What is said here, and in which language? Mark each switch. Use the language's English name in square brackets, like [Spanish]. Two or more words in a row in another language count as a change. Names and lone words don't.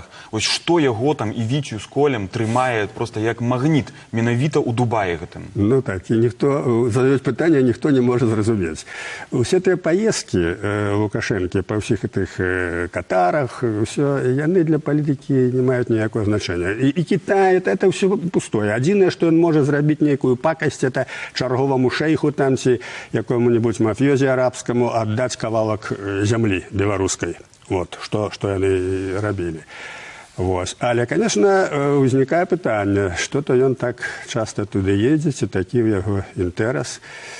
[Belarusian] Вось што яго там і Віцю з Колем трымае проста як магніт менавіта ў Дубаі гэтым? Ну так, і ніхто, задаюць пытанне, ніхто не можа зразумець. Усе тыя паездкі Лукашэнкі па ўсіх гэтых Катарах, яны для палітыкі не маюць [Russian] ніякого значения. И Китай, это все пустое. [Belarusian] Адзінае, што ён можа зрабіць нейкую пакасць, это чарговаму шэйху там ці якому-нибудь мафіёзе арабскаму аддаць кавалак зямлі беларускай. Вот, што яны рабілі. Вот. Але, конечно, узнікае пытанне, што-то ён [Russian] так часто [Belarusian] туды едзе, ці такі ў яго інтэрас.